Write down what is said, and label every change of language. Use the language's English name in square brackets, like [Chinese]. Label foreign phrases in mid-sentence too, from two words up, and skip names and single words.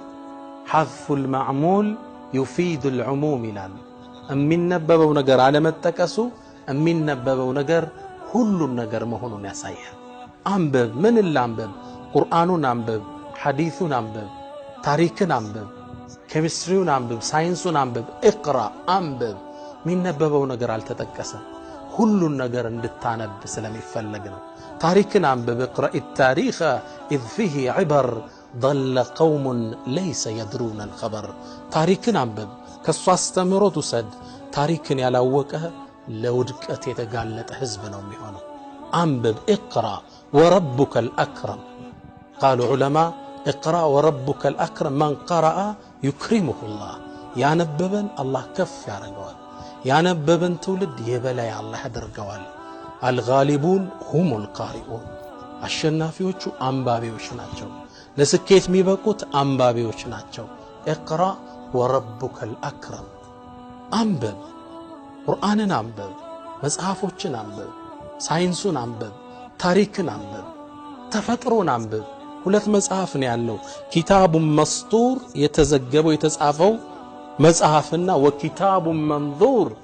[Arabic] حذف المعمول يفيد العموم [Amharic] ይላሉ። የሚነበበው ነገር አለመጠቀሱ የሚነበበው ነገር ሁሉን ነገር መሆኑን ያሳያል። አንብብ ምን ላንብብ? ቁርአኑን አንብብ፣ ሐዲሱን አንብብ፣ ታሪክን አንብብ፣ ኬሚስትሪውን አንብብ፣ ሳይንሱን አንብብ። ኢቅራ አንብብ። የሚነበበው ነገር አልተጠቀሰም። ሁሉን ነገር እንድታነብ ስለሚፈለግ ነው። ታሪክን አንብብ። [Arabic] اقرأ التاريخ إذ فيه عبر ضل قوم ليس يدرون الخبر። [Amharic] ታሪክን አንብብ ከሷ አስተምሮት ውሰድ። ታሪክን ያላወቀ ለውድቀት የተጋለጠ ህዝብ ነው የሚሆነው። አንብብ [Arabic] اقرأ وربك الأكرم. قالوا علماء اقرأ وربك الأكرم من قرأ يكرمه الله. [Amharic] ያነበበን አላህ ከፍ ያደርገዋል። ያነበበን ትውልድ የበላይ አላህ ያደርገዋል። [Arabic] الغالبون هم [Amharic] ቃሪኡን። አሸናፊዎቹ አንባቢዎች ናቸው። ለስኬት የሚበቁት አንባቢዎች ናቸው። [Arabic] اقرأ وربك الأكرم። [Amharic] አንብብ፣ ቁርአንን አንብብ፣ መጽሐፎችን አንብብ፣ ሳይንሱን አንብብ፣ ታሪክን አንብብ፣ ተፈጥሮን አንብብ። ሁለት መጽሐፍ ነው ያለው። [Arabic] كتاب مسطور [Amharic] የተዘገበው የተጻፈው መጽሐፍና [Arabic] وكتاب منظور